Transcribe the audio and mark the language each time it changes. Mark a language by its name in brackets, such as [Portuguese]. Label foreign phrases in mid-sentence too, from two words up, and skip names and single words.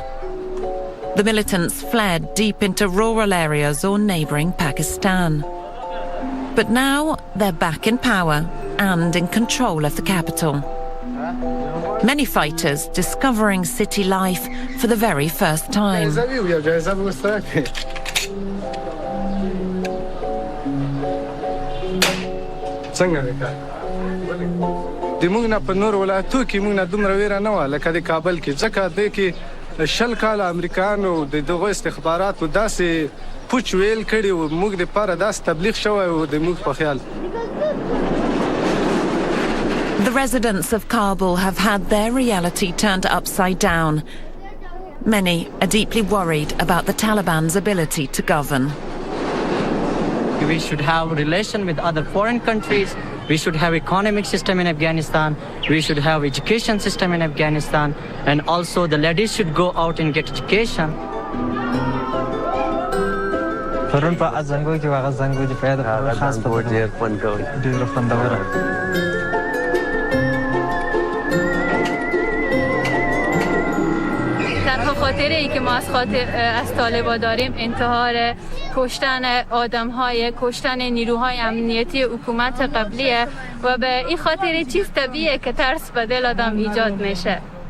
[English] The militants fled deep into rural areas or neighbouring Pakistan. But now they're back in power and in control of the capital. Many fighters discovering city life for the very first time. [Pashto] د موږ نه په نور ولایتو کې موږ نه دومره ویره نه وه لکه د کابل کې ځکه دې کې 10 کاله امریکایانو د دغو استخباراتو داسې پوچ ویل کړي و موږ دپاره داسې تبلیغ شوی و د موږ په خیال. [English] The residents of Kabul have had their reality turned upside down. Many are deeply worried about the Taliban's ability to govern. We should have relation with other foreign countries. We should have economic system in Afghanistan. We should have education system in Afghanistan. And also the ladies should go out and get education. [Persian] خاطره ای که ما از طالبان داریم انتحار، کشتن آدم‌های، کشتن نیروهای امنیتی حکومت قبلیه و به این خاطر چیز طبیعیه که ترس به دل آدم ایجاد میشه.